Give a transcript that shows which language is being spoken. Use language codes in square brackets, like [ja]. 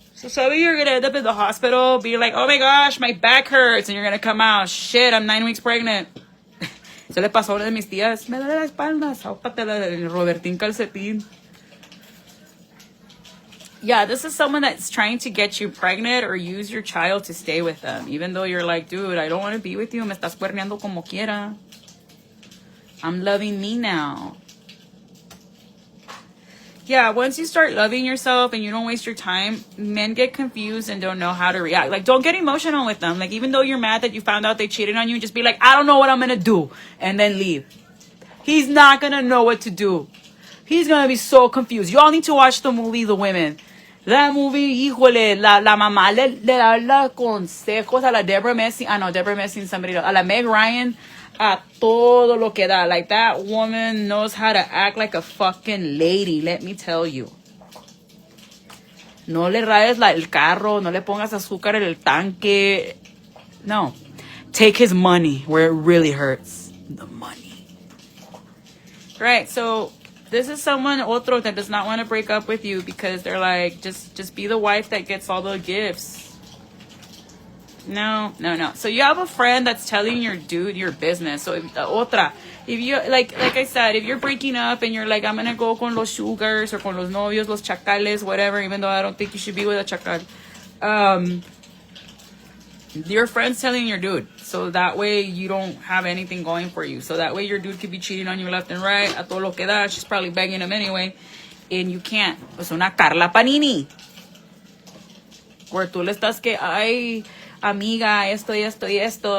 [en] So some of you are going to end up in the hospital, be like, oh my gosh, my back hurts, and you're going to come out, shit, I'm 9 weeks pregnant. [es] Se le pasó a una de mis tías, me duele la espalda, sápatela el Robertín calcetín. [en] Yeah, this is someone that's trying to get you pregnant or use your child to stay with them. Even though you're like, dude, I don't want to be with you. [es] Me estás cuerneando como quiera. [en] I'm loving me now. Yeah, once you start loving yourself and you don't waste your time, men get confused and don't know how to react. Like, don't get emotional with them. Like, even though you're mad that you found out they cheated on you, just be like, I don't know what I'm going to do. And then leave. He's not going to know what to do. He's going to be so confused. You all need to watch the movie The Women. That movie, [es] híjole, la mamá le da los consejos a la Deborah Messing. Ah, no, Deborah Messing, [en] somebody else. [es] A la Meg Ryan, a todo lo que da. [en] Like, that woman knows how to act like a fucking lady, let me tell you. [es] No le rayes el carro, no le pongas azúcar en el tanque. No. [en] Take his money where it really hurts. The money. Right, so this is someone, otro, that does not want to break up with you because they're like, just be the wife that gets all the gifts. No. So you have a friend that's telling your dude your business. So if you, like I said, if you're breaking up and you're like, I'm going to go [es] con los sugars [en] or [es] con los novios, los chacales, [en] whatever, even though I don't think you should be with a chacal. Your friend's telling your dude. So that way you don't have anything going for you. So that way your dude could be cheating on you left and right. [es] A todo lo que da. [en] She's probably begging him anyway. And you can't. [es] Es una Carla Panini. Where tú le estás que, ay, amiga, esto y esto y esto.